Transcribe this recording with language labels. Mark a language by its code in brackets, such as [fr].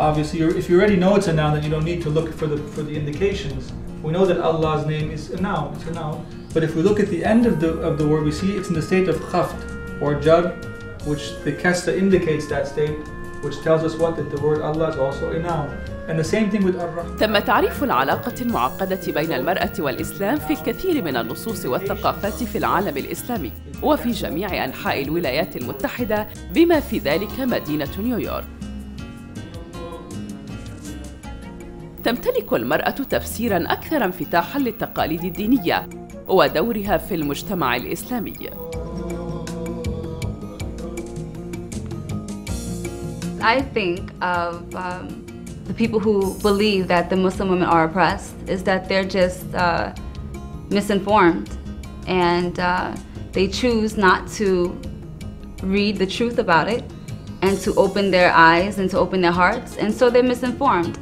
[en] Obviously, if you already know it's a noun, then you don't need to look for the indications. We know that Allah's name is a noun. It's a noun. But if we look at the end of the word, we see it's in the state of khaft or jar, which the kasra indicates that state, which tells us what? That the word Allah is also a noun. And the same thing with ar-Rahman. [ar] تم تعريف العلاقة المعقدة بين المرأة والإسلام في الكثير من النصوص والثقافات في العالم الإسلامي وفي جميع أنحاء الولايات المتحدة بما في ذلك مدينة نيويورك. تمتلك المرأة تفسيراً أكثر انفتاحاً للتقاليد الدينية ودورها في المجتمع الإسلامي. [en] I think of the people who believe that the Muslim women are oppressed is that they're just misinformed, and they choose not to read the truth about it and to open their eyes and to open their hearts, and so they're misinformed.